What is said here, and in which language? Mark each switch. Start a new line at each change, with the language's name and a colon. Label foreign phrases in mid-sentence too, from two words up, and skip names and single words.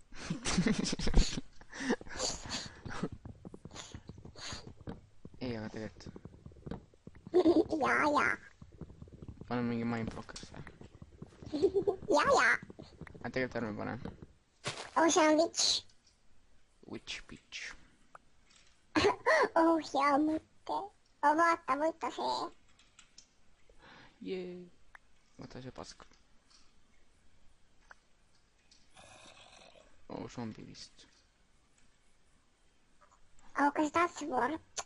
Estonian: ei, aga tegelikult. jaa. paneme mingi mindblocker'isse. jaa. aga tegelikult ärme pane. oh, see on witch.
English: Witch bitch.
Estonian: oh, hea mõte. oh, vaata, võta see. jee. võta see pask. oh, zombi vist. oh, kas tahad sword?